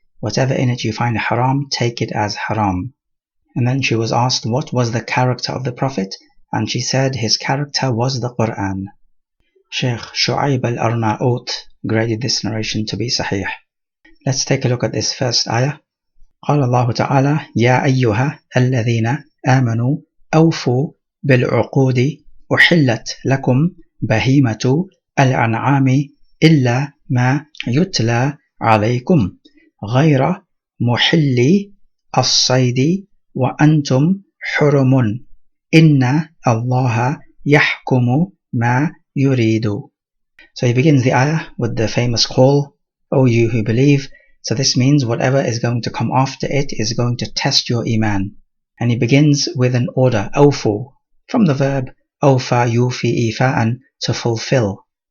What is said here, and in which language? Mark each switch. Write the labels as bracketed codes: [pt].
[en] Whatever in it you find haram, take it as haram. And then she was asked what was the character of the Prophet, and she said his character was the Quran. Sheikh Shu'aib al-Arnaout graded this narration to be sahih. Let's take a look at this first ayah. [ar] قال الله تعالى يا أيها الذين آمنوا أوفوا بالعقود أحلت لكم بهيمة الأنعام إلا ما يتلى عليكم غير محلي الصيد وأنتم حرم إن الله يحكم ما يريد. [en] So he begins the ayah with the famous call, O you who believe. So this means whatever is going to come after it is going to test your iman. And he begins with an order, awfu, from the verb awfa yufi ifa'an, to fulfill.